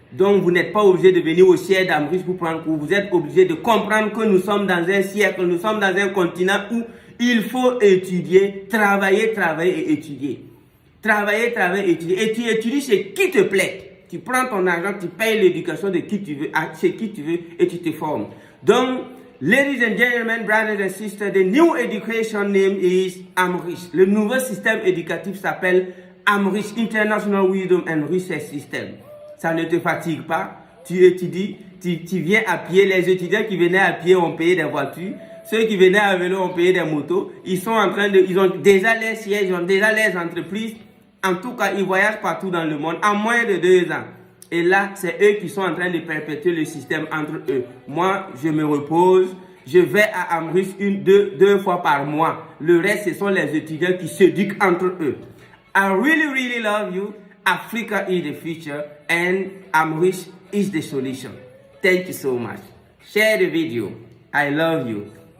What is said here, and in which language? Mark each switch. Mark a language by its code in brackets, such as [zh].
[fr] Donc, vous n'êtes pas obligé de venir au siège d'Amrish pour prendre cours. Vous êtes obligé de comprendre que nous sommes dans un siècle, nous sommes dans un continent où il faut étudier, travailler et étudier. Travailler, étudier. Et tu étudies chez qui te plaît. Tu prends ton argent, tu payes l'éducation de qui tu veux, chez qui tu veux, et tu te formes. [en] Donc, ladies and gentlemen, brothers and sisters, the new education name is Amrish. [fr] Le nouveau système éducatif s'appelle Amrish, International Wisdom and Research System. Ça ne te fatigue pas. Tu étudies, tu viens à pied. Les étudiants qui venaient à pied ont payé des voitures. Ceux qui venaient à vélo ont payé des motos. Ils ont déjà les sièges, ils ont déjà les entreprises. En tout cas, ils voyagent partout dans le monde en moins de 2 ans. Et là, c'est eux qui sont en train de perpétuer le système entre eux. Moi, je me repose. Je vais à Amrish 2 fois par mois. Le reste, ce sont les étudiants qui s'éduquent entre eux. [en] I really, really love you. Africa is the future and Amrish is the solution. Thank you so much. Share the video. I love you.